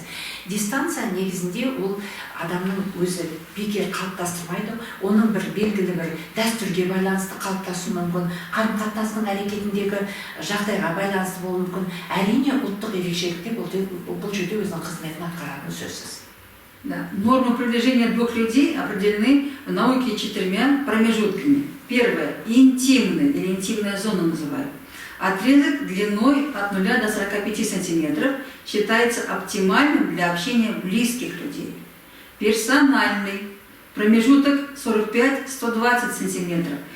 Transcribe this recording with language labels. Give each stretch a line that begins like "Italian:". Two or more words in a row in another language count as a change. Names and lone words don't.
Kazakh: Дистанция негізінде ол адамның өзі бекер қалыптастырмайды, оның бір белгілі бір дәстүрге байланысты қалыптасуы мүмкін, қарым-қатынастың әрекетіндегі жағдайға байланысты болуы мүмкін. Әрине ұлттық ерекшелікте бұл жерде өзінің қызметін атқаратыны сөзсіз.
Russian: Да. Нормы приближения двух людей определены в науке 4 промежутками. Первое – интимная или интимная зона называют. Отрезок длиной от 0 до 45 сантиметров считается оптимальным для общения близких людей. Персональный промежуток 45-120 сантиметров.